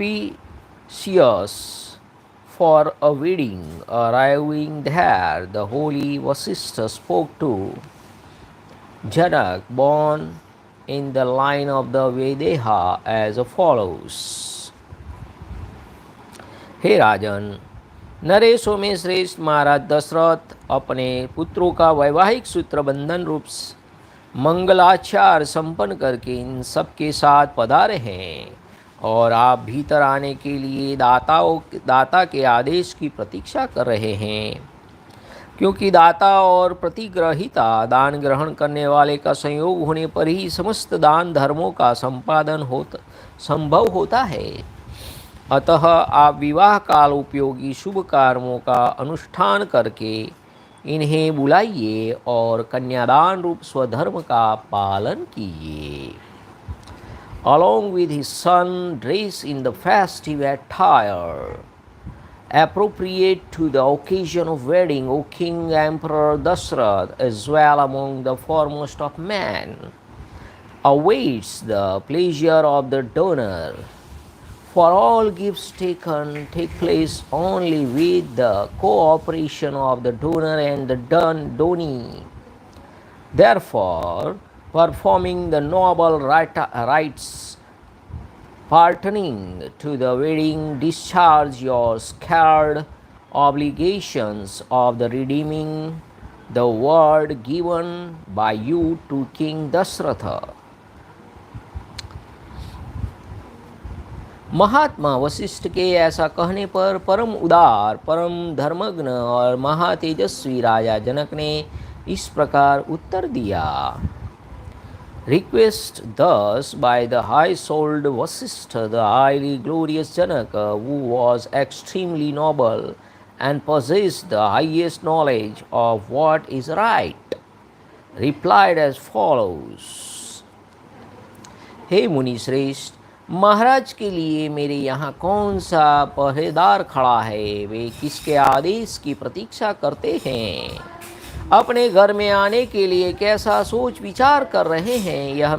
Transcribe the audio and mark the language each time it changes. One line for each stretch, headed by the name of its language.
English: Propitious for a wedding, arriving there, the holy Vashisthji spoke to Janak, born in the line of the Vedeha, as follows.
Hindi: हे राजन, नरेशों में श्रेष्ठ महाराज दशरथ अपने पुत्रों का वैवाहिक सूत्र बंधन रूप मंगलाचार संपन्न करके इन सब के साथ पधारे हैं और आप भीतर आने के लिए दाता के आदेश की प्रतीक्षा कर रहे हैं, क्योंकि दाता और प्रतिग्रहिता दान ग्रहण करने वाले का संयोग होने पर ही समस्त दान धर्मों का संपादन संभव होता है। अतः आप विवाह काल उपयोगी शुभ कर्मों का अनुष्ठान करके इन्हें बुलाइए और कन्यादान रूप स्वधर्म का पालन कीजिए।
English: Along with his son, dressed in the festive attire appropriate to the occasion of wedding, O King Emperor Dashrath, as well among the foremost of men, awaits the pleasure of the donor. For all gifts take place only with the cooperation of the donor and the donee. Therefore, performing the noble rites pertaining to the wedding, discharge your sacred obligations of the redeeming the word given by you to King Dashratha.
Hindi: महात्मा वशिष्ठ के ऐसा कहने पर परम उदार, परम धर्मज्ञ और महातेजस्वी राजा जनक ने इस प्रकार उत्तर दिया।
English: Request thus by the high-souled Vashisthji, the highly glorious Janaka, who was extremely noble and possessed the highest knowledge of what is right, replied as follows.
Hindi: हे मुनि श्रेष्ठ, महाराज के लिए मेरे यहाँ कौन सा पहरेदार खड़ा है? वे किसके आदेश की प्रतीक्षा करते हैं? अपने घर में आने के लिए कैसा सोच विचार कर रहे हैं?